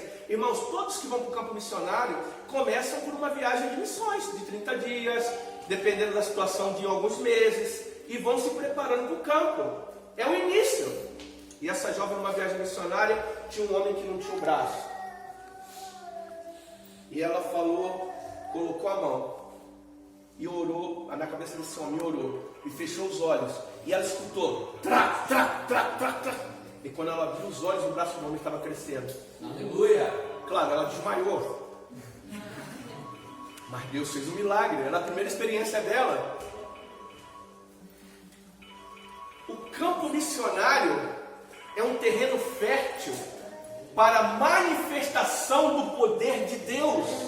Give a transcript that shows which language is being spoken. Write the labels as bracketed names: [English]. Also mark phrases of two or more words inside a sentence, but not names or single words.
[Portuguese] Irmãos, todos que vão para o campo missionário começam por uma viagem de missões de 30 dias, dependendo da situação, de alguns meses, e vão se preparando para o campo. É o início. E essa jovem, numa viagem missionária, tinha um homem que não tinha um braço. E ela colocou a mão e orou, na cabeça desse homem, orou, e fechou os olhos. E ela escutou, tra, tra, tra, tra, tra. E quando ela abriu os olhos, o braço do homem estava crescendo. Aleluia! Claro, ela desmaiou. Mas Deus fez um milagre, era a primeira experiência dela. O campo missionário é um terreno fértil para a manifestação do poder de Deus.